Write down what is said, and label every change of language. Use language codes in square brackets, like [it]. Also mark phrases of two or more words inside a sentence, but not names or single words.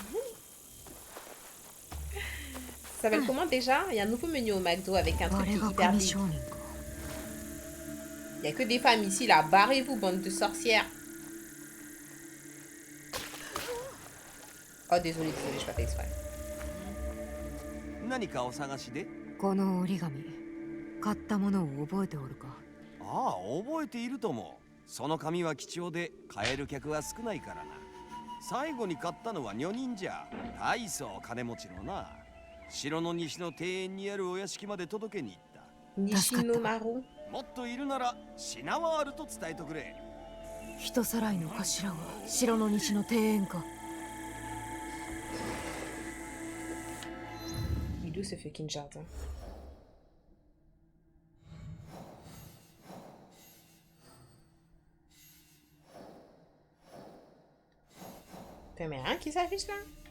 [fr] Ça s'appelle comment déjà? Il y a un nouveau menu au McDo avec un truc qui est hyper vite. Il n'y a que des femmes ici, là. Barrez-vous, bande de sorcières. Oh, désolé, je n'ai pas fait exprès. [ja] 何かお探しで？この折り紙、買ったものを覚えておるか。ああ、覚えているとも。その紙は貴重で買える客は少ないからな。最後に買ったのは女人じゃ。大層金持ちのな。城の西の庭園にあるお屋敷まで届けに行った。西のマロ。もっといるなら品はあると伝えとくれ。人さらいの頭は城の西の庭園か。 [fr] D'où ce fucking jardin? Mais rien qui s'affiche là?